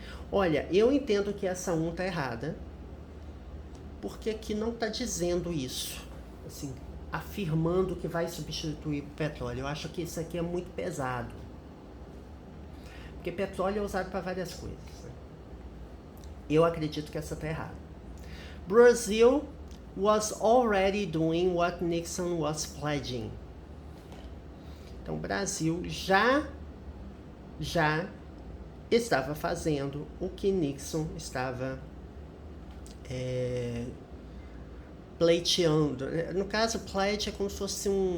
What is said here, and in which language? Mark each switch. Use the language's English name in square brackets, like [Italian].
[Portuguese] Olha, eu entendo que essa 1 está errada, porque aqui não está dizendo isso, assim, afirmando que vai substituir o petróleo. Eu acho que isso aqui é muito pesado, porque petróleo é usado para várias coisas, né? Eu acredito que essa está errada. [English] Brazil was already doing what Nixon was pledging. [Portuguese] Então, o Brasil já estava fazendo o que Nixon estava pleiteando. No caso, pledge é como se fosse